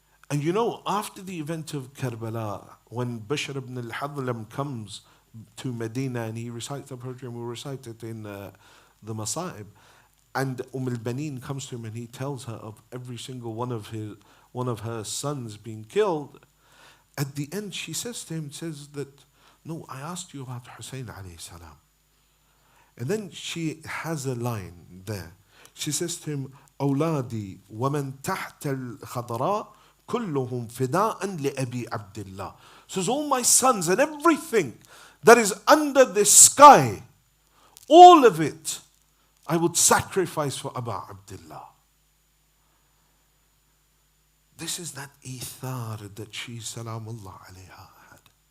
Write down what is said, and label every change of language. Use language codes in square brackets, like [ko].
[en] And you know, after the event of Karbala, when Bishr ibn al-Hadlam comes to Medina and he recites the poetry, and we recite it in the Masa'ib, and Baneen comes to him and he tells her of every single one of her sons being killed. At the end, she says to him, says that, no, I asked you about Husayn alayhi salam. And then she has a line there. She says to him, [ar] أولادي ومن تحت الخضراء كلهم فداء لأبي عبد الله. [en] Says, all my sons and everything that is under the sky, all of it, I would sacrifice for Abu Abdullah. This is that ithar that she, salamullah alayha, had.